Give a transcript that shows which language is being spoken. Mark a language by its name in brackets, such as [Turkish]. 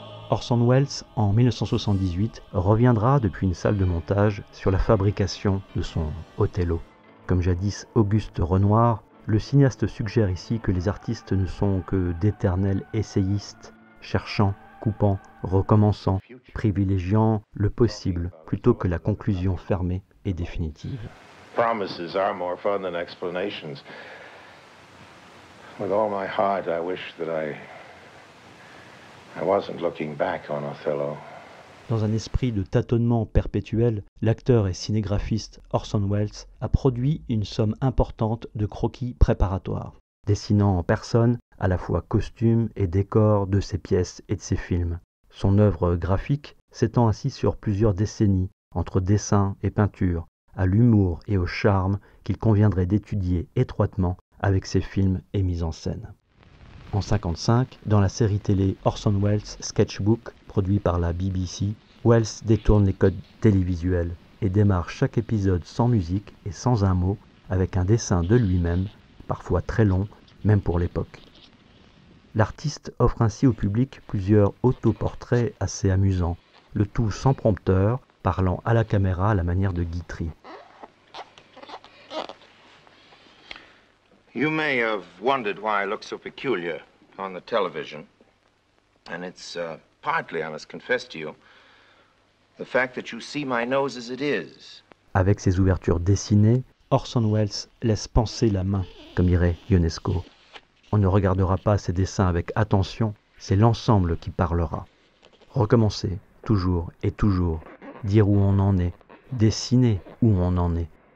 [French] Orson Welles, en 1978, reviendra depuis une salle de montage sur la fabrication de son Othello. Comme jadis Auguste Renoir, le cinéaste suggère ici que les artistes ne sont que d'éternels essayistes, cherchant, coupant, recommençant, privilégiant le possible plutôt que la conclusion fermée et définitive. [English] Promises are more fun than explanations. With all my heart, I wish that I wasn't looking back on Othello. [French] Dans un esprit de tâtonnement perpétuel, l'acteur et cinégraphiste Orson Welles a produit une somme importante de croquis préparatoires, dessinant en personne à la fois costumes et décors de ses pièces et de ses films. Son œuvre graphique s'étend ainsi sur plusieurs décennies, entre dessin et peinture, à l'humour et au charme qu'il conviendrait d'étudier étroitement avec ses films et mises en scène. En 1955, dans la série télé Orson Welles Sketchbook, produit par la BBC, Welles détourne les codes télévisuels et démarre chaque épisode sans musique et sans un mot, avec un dessin de lui-même, parfois très long, même pour l'époque. L'artiste offre ainsi au public plusieurs autoportraits assez amusants, le tout sans prompteur, parlant à la caméra à la manière de Guitry. [English] You may have wondered why I look so peculiar on the television. And it's partly, I must confess to you, the fact that you see my nose as it is. [French] Avec ses ouvertures dessinées, Orson Welles laisse penser la main, comme dirait Ionesco. On ne regardera pas ses dessins avec attention, c'est l'ensemble qui parlera. Recommencer, toujours et toujours, dire où on en est, dessiner où on en est.